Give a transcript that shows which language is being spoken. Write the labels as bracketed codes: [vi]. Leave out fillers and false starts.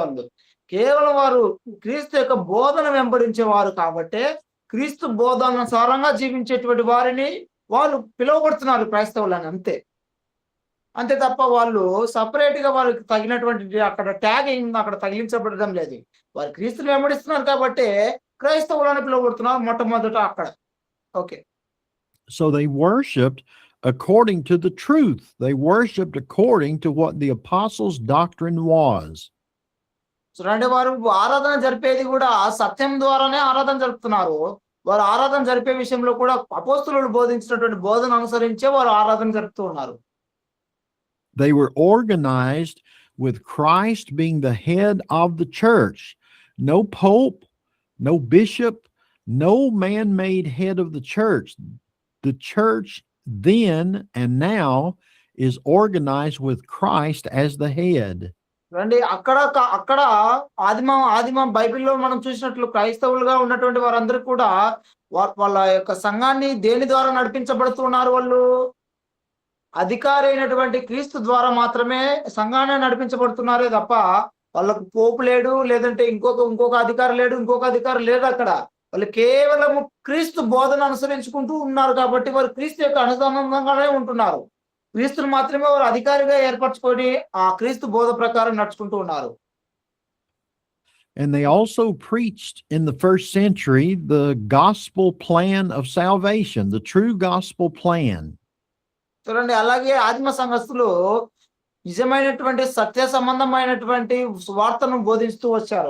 [te] వాళ్ళు కేవలం వారు క్రీస్తు యొక్క బోధన వెంబడించేవారు కాబట్టే క్రీస్తు బోధనానుసారంగా జీవించేటువంటి వారిని వాళ్ళు పిలువబడుతున్నారు క్రైస్తవులని, అంతే. అంతే తప్ప వాళ్ళు సపరేట్ గా వాళ్ళకి తగినటువంటి అక్కడ ట్యాగ్ అక్కడ తగిలించబడడం లేదు. వారు క్రీస్తుని వెంబడిస్తున్నారు కాబట్టి క్రైస్తవులని పిలువబడుతున్నారు మొట్టమొదట అక్కడ. [en] Okay. So they worshiped according to the truth. They worshiped according to what the apostles' doctrine was. [te] చూడండి, వారు ఆరాధన జరిపేది కూడా సత్యం ద్వారానే ఆరాధన జరుపుతున్నారు. వారు ఆరాధన జరిపే విషయంలో కూడా అపోస్తులు బోధించినటువంటి బోధన అనుసరించే వారు ఆరాధన జరుపుతూ ఉన్నారు. [en] They were organized with Christ being the head of the church. No pope, no bishop, no man-made head of the church. The church then and now is organized with Christ as the head. [te] రండి, అక్కడ ఆదిమ బైబిల్లో మనం చూసినట్లు క్రైస్తవులుగా ఉన్నటువంటి వారందరూ కూడా వాళ్ళ యొక్క సంఘాన్ని దేని ద్వారా నడిపించబడుతున్నారు? వాళ్ళు అధికారి అయినటువంటి క్రీస్తు ద్వారా మాత్రమే సంఘాన్ని నడిపించబడుతున్నారే తప్ప వాళ్ళకు పోపు లేడు, లేదంటే ఇంకొక అధికారి లేడు అక్కడ. వాళ్ళు కేవలము క్రీస్తు బోధన అనుసరించుకుంటూ ఉన్నారు కాబట్టి వారు క్రీస్తు యొక్క అనుసంధానంగానే ఉంటున్నారు. క్రీస్తుని మాత్రమే వారు అధికారిగా ఏర్పరచుకొని ఆ క్రీస్తు బోధ ప్రకారం నడుచుకుంటూ ఉన్నారు. [en] And they also preached in the first century the gospel plan of salvation, the true gospel plan. [te] చూడండి, అలాగే ఆదిమ సంఘస్థులు నిజమైనటువంటి సత్య సంబంధమైనటువంటి సువార్తను బోధిస్తూ వచ్చారు.